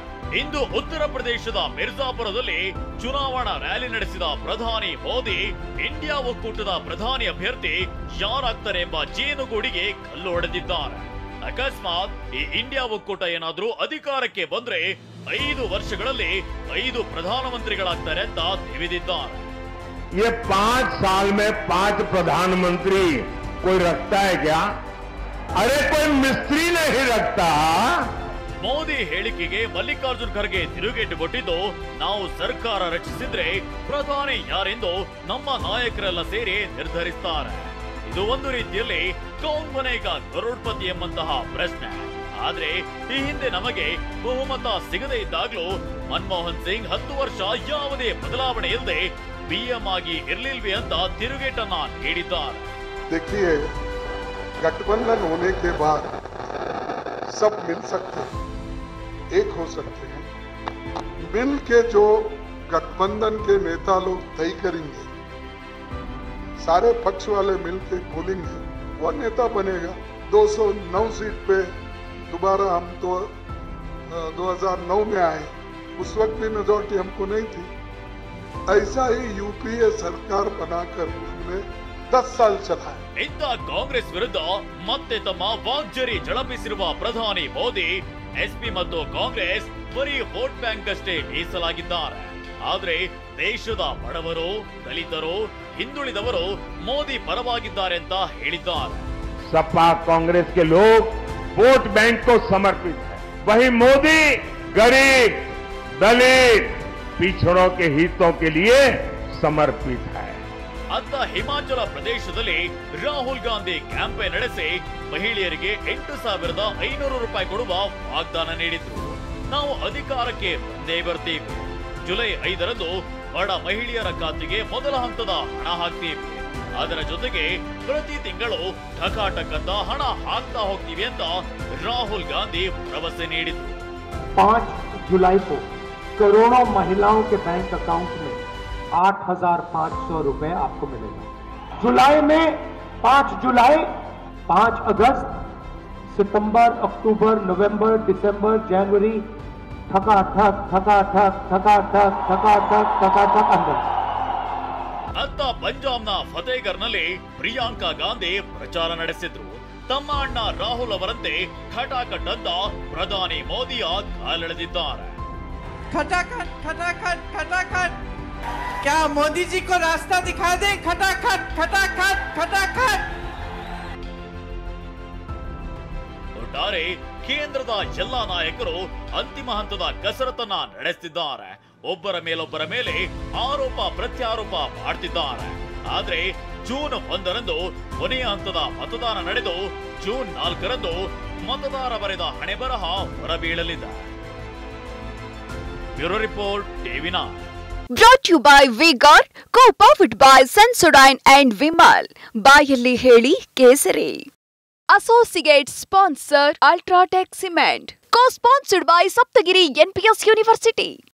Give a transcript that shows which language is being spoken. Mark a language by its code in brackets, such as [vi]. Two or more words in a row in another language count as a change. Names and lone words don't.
[kn] ಇಂದು ಉತ್ತರ ಪ್ರದೇಶದ ಮಿರ್ಜಾಪುರದಲ್ಲಿ ಚುನಾವಣಾ ರ್ಯಾಲಿ ನಡೆಸಿದ ಪ್ರಧಾನಿ ಮೋದಿ ಇಂಡಿಯಾ ಒಕ್ಕೂಟದ ಪ್ರಧಾನಿ ಅಭ್ಯರ್ಥಿ ಯಾರಾಗ್ತಾರೆ ಎಂಬ ಜೇನುಗೂಡಿಗೆ ಕಲ್ಲು ಹೊಡೆದಿದ್ದಾರೆ. ಅಕಸ್ಮಾತ್ ಈ ಇಂಡಿಯಾ ಒಕ್ಕೂಟ ಏನಾದ್ರೂ ಅಧಿಕಾರಕ್ಕೆ ಬಂದ್ರೆ 5 ವರ್ಷಗಳಲ್ಲಿ 5 ಪ್ರಧಾನಮಂತ್ರಿಗಳಾಗ್ತಾರೆ ಅಂತ ತಿವಿದಿದ್ದಾರೆ. [hi] ये 5 साल में 5 प्रधानमंत्री कोई रखता है क्या? अरे कोई मिस्त्री नहीं रखता. [kn] ಮೋದಿ ಹೇಳಿಕೆಗೆ ಮಲ್ಲಿಕಾರ್ಜುನ್ ಖರ್ಗೆ ತಿರುಗೇಟು ಕೊಟ್ಟಿದ್ದು, ನಾವು ಸರ್ಕಾರ ರಚಿಸಿದ್ರೆ ಪ್ರಧಾನಿ ಯಾರೆಂದು ನಮ್ಮ ನಾಯಕರೆಲ್ಲ ಸೇರಿ ನಿರ್ಧರಿಸ್ತಾರೆ. ಇದು ಒಂದು ರೀತಿಯಲ್ಲಿ ಕೌನ್ ಬನೇಗಾ ಕರೋಡ್ಪತಿ ಎಂಬಂತಹ ಪ್ರಶ್ನೆ. ಆದ್ರೆ ಈ ಹಿಂದೆ ನಮಗೆ ಬಹುಮತ ಸಿಗದೇ ಇದ್ದಾಗ್ಲೂ ಮನಮೋಹನ್ ಸಿಂಗ್ 10 ವರ್ಷ ಯಾವುದೇ ಬದಲಾವಣೆ ಇಲ್ಲದೆ PM ಆಗಿ ಇರ್ಲಿಲ್ವೇ ಅಂತ ತಿರುಗೇಟನ್ನ ನೀಡಿದ್ದಾರೆ. [hi] देखिए, गठबंधन होने के बाद सब मिल सकते हैं, एक हो सकते हैं. मिल के जो गठबंधन के नेता लोग तय करेंगे, सारे पक्ष वाले मिल के बोलेंगे, वो नेता बनेगा. 209 सीट पे दोबारा हम तो 2009 में आए, उस वक्त भी मेजोरिटी हमको नहीं थी. ऐसा ही UPA सरकार बनाकर हमने 10 साल चलाए. [kn] ಇಂಥ ಕಾಂಗ್ರೆಸ್ ವಿರುದ್ಧ ಮತ್ತೆ ತಮ್ಮ ವಾಗ್ಜರಿ ಝಳಪಿಸಿರುವ ಪ್ರಧಾನಿ ಮೋದಿ SP ಮತ್ತು ಕಾಂಗ್ರೆಸ್ ಬರೀ [en] vote bank [kn] ಅಷ್ಟೇ ಮೀಸಲಾಗಿದ್ದಾರೆ. ಆದ್ರೆ ದೇಶದ ಬಡವರು, ದಲಿತರು, ಹಿಂದುಳಿದವರು ಮೋದಿ ಪರವಾಗಿದ್ದಾರೆ ಅಂತ ಹೇಳಿದ್ದಾರೆ. [hi] सपा कांग्रेस के लोग [en] vote bank [hi] को समर्पित है, वही मोदी गरीब, दलित, पिछड़ों के हितों के लिए समर्पित है. [kn] ಅತ್ತ ಹಿಮಾಚಲ ಪ್ರದೇಶದಲ್ಲಿ ರಾಹುಲ್ ಗಾಂಧಿ ಕ್ಯಾಂಪೇನ್ ನಡೆಸಿ ಮಹಿಳೆಯರಿಗೆ 8,500 ರೂಪಾಯಿ ಕೊಡುವ ವಾಗ್ದಾನ ನೀಡಿದ್ರು. ನಾವು ಅಧಿಕಾರಕ್ಕೆ ಬಂದೇ ಬರ್ತೀವಿ, ಜುಲೈ 5ರಂದು ಬಡ ಮಹಿಳೆಯರ ಖಾತೆಗೆ ಮೊದಲ ಹಂತದ ಹಣ ಹಾಕ್ತೀವಿ, ಅದರ ಜೊತೆಗೆ ಪ್ರತಿ ತಿಂಗಳು ಟಕಾಟಕ್ ಅಂತ ಹಣ ಹಾಕ್ತಾ ಹೋಗ್ತೀವಿ ಅಂತ ರಾಹುಲ್ ಗಾಂಧಿ ಭರವಸೆ ನೀಡಿದ್ರು. [hi] 5 जुलाई को करोड़ों महिलाओं के [en] bank account [hi] में 8,500 रुपए आपको मिलेगा. जुलाई में 5 जुलाई, 5 अगस्त, सितंबर, अक्टूबर, नवंबर, दिसंबर, जनवरी अंदर। ಅತ್ತ ಪಂಜಾಬ್ನ ಫತೇಗರ್ನಲ್ಲಿ ಪ್ರಿಯಾಂಕಾ ಗಾಂಧಿ ಪ್ರಚಾರ ನಡೆಸಿದ್ರು. ತಮ್ಮ ಅಣ್ಣ ರಾಹುಲ್ ಅವರಂತೆ ಖಟಾಖಟ್ ಅಂತ ಪ್ರಧಾನಿ ಮೋದಿಯ ಕಾಲೆಳೆದಿದ್ದಾರೆ. खटाखट खटाखट खटाखट, क्या मोदी जी को रास्ता दिखा दे? खटाखट खटाखट खटाखट। [kn] ಒಟ್ಟಾರೆ ಕೇಂದ್ರದ ಎಲ್ಲಾ ನಾಯಕರು ಅಂತಿಮ ಹಂತದ ಕಸರತ್ತನ್ನ ನಡೆಸುತ್ತಿದ್ದಾರೆ. ಒಬ್ಬರ ಮೇಲೆ ಆರೋಪ ಪ್ರತ್ಯಾರೋಪ ಮಾಡ್ತಿದ್ದಾರೆ. ಆದ್ರೆ ಜೂನ್ 1ರಂದು ಕೊನೆಯ ಹಂತದ ಮತದಾನ ನಡೆದು ಜೂನ್ 4ರಂದು ಮತದಾರ ಬರೆದ ಹಣೆಬರಹ ಹೊರಬೀಳಲಿದೆ. [en] Bureau report TV9. Brought to you by V-Guard, co-powered by Sensodyne and Vimal. [kn] ಬಾಯಲ್ಲಿ ಹೇಳಿ ಕೇಸರಿ. [en] Associate sponsor Ultratech Cement. Co-sponsored by Saptagiri NPS University.